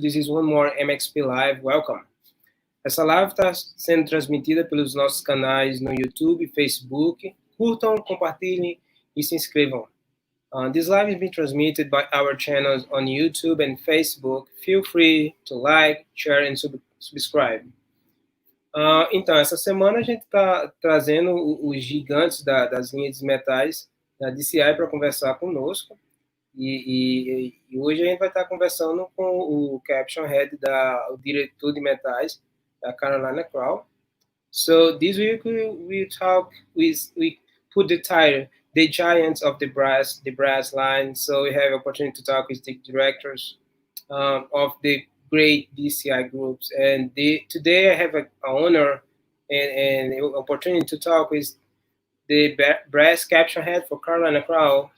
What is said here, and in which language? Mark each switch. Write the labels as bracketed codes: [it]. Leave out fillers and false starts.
[en] This is one more MXP Live. Welcome. [pt] Essa live está sendo transmitida pelos nossos canais no YouTube e Facebook. Curtam, compartilhem e se inscrevam. [en] This live is being transmitted by our channels on YouTube and Facebook. Feel free to like, share and subscribe. [pt] Então, essa semana a gente está trazendo os gigantes das linhas de metais da DCI para conversar conosco. E hoje a gente vai estar conversando com o Caption Head, o diretor de metais da carolinacrown. [en] So this week we put the title, The Giants of the Brassline. So we have opportunity to talk with the directors of the great DCI groups, and today I have an honor and opportunity to talk with the Brass Caption Head for carolinacrown.